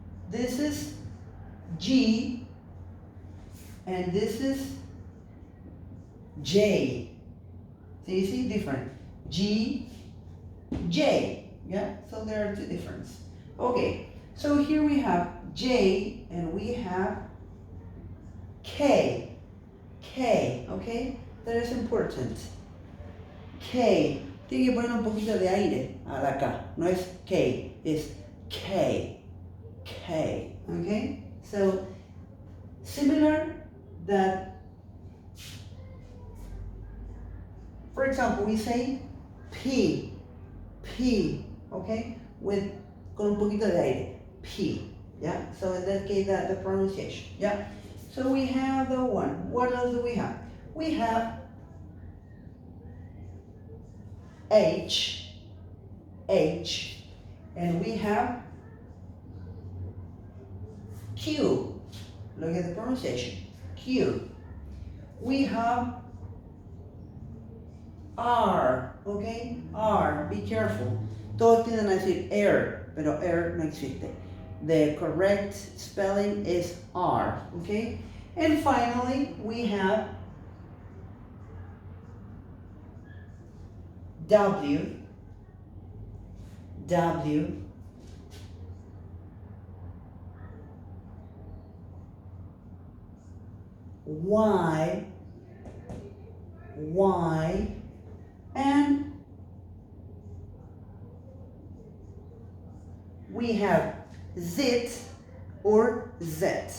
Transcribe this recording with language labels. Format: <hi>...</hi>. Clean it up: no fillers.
<en>This is G, and this is J. So you see different. G, J. Yeah, so there are two differences. Okay, so here we have J and we have K. K, okay? That is important. K.</en> <es>Tiene que poner un poquito de aire a la K. No es K, es K. K, okay?</es> <en>So, similar that, for example, we say P, P, okay?</en> <es>Con un poquito de aire,</es> <en>P, yeah? So in that case, the pronunciation, yeah? So we have the one. What else do we have? We have H, H, and we have Q. Look at the pronunciation, Q. We have R, okay? R, be careful.</en> <es>Todos tienden a decir air, pero air no existe.</es> <en>The correct spelling is R, okay? And finally, we have W, W, Y, Y, and we have Z or Z.</en>